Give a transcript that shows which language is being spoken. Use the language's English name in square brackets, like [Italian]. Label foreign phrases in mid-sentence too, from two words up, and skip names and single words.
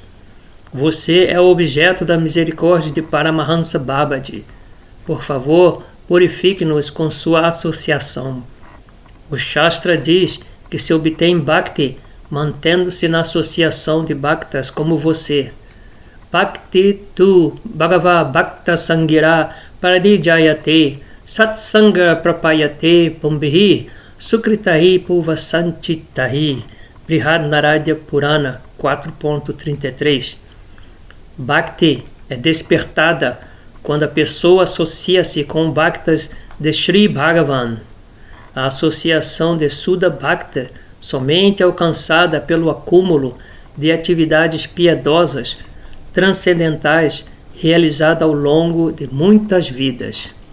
[Portuguese] Você é o objeto da misericórdia de Paramahansa Babaji. Por favor, purifique-nos com sua associação. O Shastra diz que se obtém Bhakti mantendo-se na associação de Bhaktas como você. [Sanskrit] Bhakti tu Bhagava Bhakta Sangira Parijayate Satsanga Prapayate Pumbihi Sukritahi Puvasanchitahi. [Portuguese] Brihad Narada Purana 4.33. Bhakti é despertada quando a pessoa associa-se com Bhaktas de Sri Bhagavan. A associação de [Sanskrit] Sudha Bhakta [Portuguese] somente alcançada pelo acúmulo de atividades piedosas transcendentais realizada ao longo de muitas vidas.